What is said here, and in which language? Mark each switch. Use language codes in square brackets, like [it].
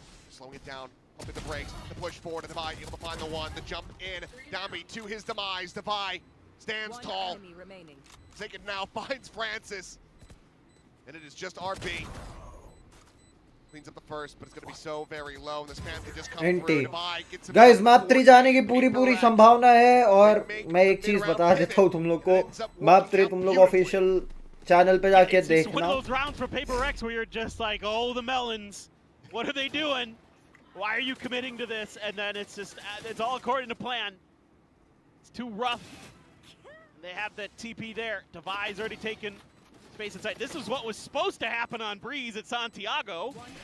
[en] Slowing it down, pumping the brakes, the push forward to Devi, able to find the one, the jump in. Dambi to his demise. Devi stands tall. Saken now finds Francis. And it is just RB. Cleans up the first, but it's going to be so very low. And the spam can just come through. Devi gets him. [hi] Guys map 3 जाने की पूरी संभावना है और मैं एक चीज बता देता हूँ तुम लोग को मैप 3 तुम लोग ऑफिशियल चैनल पे जाके देखना. [en] It's one of those rounds for PRX where you're just like, oh, the melons. What are they doing? Why are you committing to this? And then it's just, it's all according to plan. It's too rough. They have the TP there. Devi's already taken space inside. This is what was supposed to happen on Breeze at Santiago.